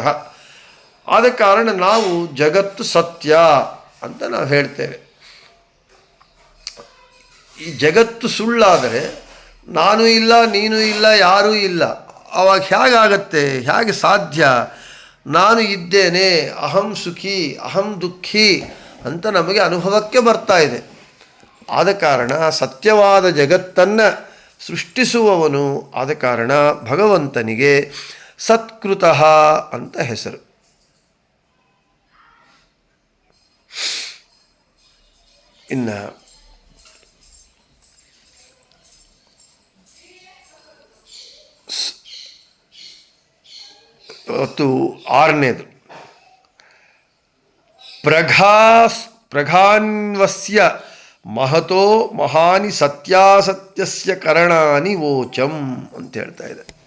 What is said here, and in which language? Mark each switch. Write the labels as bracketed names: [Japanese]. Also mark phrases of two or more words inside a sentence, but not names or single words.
[Kannada] ಆದ ಕಾರಣ ನಾವು ಜಗತ್ತು ಸತ್ಯ ಅಂತ ನಾವು ಹೇಳ್ತೇವೆ. ಈ ಜಗತ್ತು ಸುಳ್ಳಾದರೆ ನಾನು ಇಲ್ಲ, ನೀನು ಇಲ್ಲ, ಯಾರೂ ಇಲ್ಲ. ಆವಾಗ ಹೇಗಾಗತ್ತೆ? ಹೇಗೆ ಸಾಧ್ಯ? ನಾನು ಇದ್ದೇನೆ, [Sanskrit] ಅಹಂ ಸುಖಿ, ಅಹಂ ದುಃಖಿ [Kannada] ಅಂತ ನಮಗೆ ಅನುಭವಕ್ಕೆ ಬರ್ತಾ ಇದೆ. ಆದ ಕಾರಣ ಸತ್ಯವಾದ ಜಗತ್ತನ್ನು ಸೃಷ್ಟಿಸುವವನು ಆದ ಕಾರಣ ಭಗವಂತನಿಗೆ ಸತ್ಕೃತಃ ಅಂತ ಹೆಸರು. ಇನ್ನು ಮತ್ತು ಆರನೇದು [Sanskrit] ಪ್ರಘಾನ್ವಸ್ಯ ಮಹತೋ ಮಹಾನಿ ಸತ್ಯಾಸತ್ಯಸ್ಯ ಕರಣಾನಿ ವೋಚಂ [Kannada] ಅಂತ ಹೇಳ್ತಾ ಇದೆ.